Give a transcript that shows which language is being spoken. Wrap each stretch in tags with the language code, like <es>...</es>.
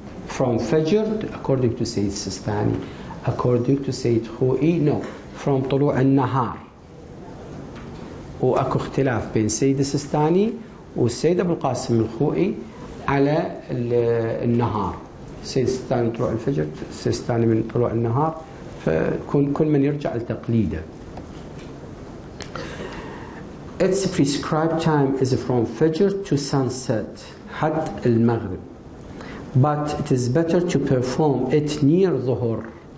<en>From Fajr, according to Sayyid Sistani, according to Sayyid Khou'i, no, from</en> <ar>طلوع النهار. وأكو اختلاف بين سيد السيستاني والسيد أبو القاسم الخوئي على النهار. السيد السيستاني من طلوع الفجر، السيستاني من طلوع النهار، فكل من يرجع لتقليده.</ar> <en>Its prescribed time is from Fajr to sunset,</en> <ar>حد المغرب.</ar> <en>But it is better to perform it near Dhuhr.</en>